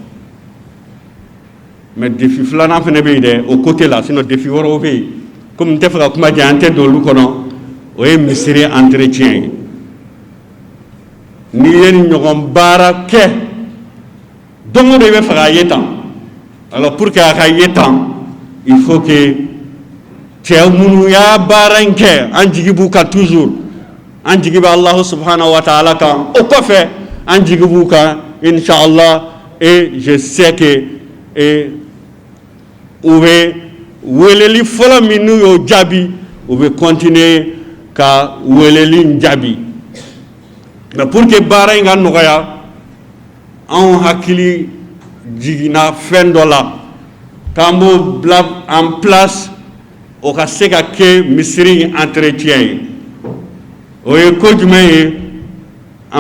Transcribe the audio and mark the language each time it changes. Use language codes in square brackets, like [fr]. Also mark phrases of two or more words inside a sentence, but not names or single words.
[bm] mais défi filanan fɛnɛ bɛ yen dɛ o côté la sinon défi wɛrɛw bɛ yen comme n tɛ fɛ ka kuma janya an tɛ don olu kɔnɔ o ye misiri entretien ye n'i ye nin ɲɔgɔn baara kɛ don o don i bɛ fɛ k'a ye tan [fr] alors pour que [bm] a ka ye tan [fr] il faut que [bm] cɛ minnu y'a baara in kɛ an jigi b'u kan toujours an jigi bɛ [ar] الله سبحانه وتعالى [bm] kan o kɔfɛ an jigi b'u kan inshallah [fr] et je sais que [bm] u bɛ weleli fɔlɔ min n'u y'o jaabi u bɛ continuer ka weleli in jaabi [fr] mais pour que [bm] baara in ka nɔgɔya anw hakili jiginna fɛn dɔ la k'an b'o bila [fr] en place [bm] o ka se ka kɛ misiri entretien ye o ye ko jumɛn ye an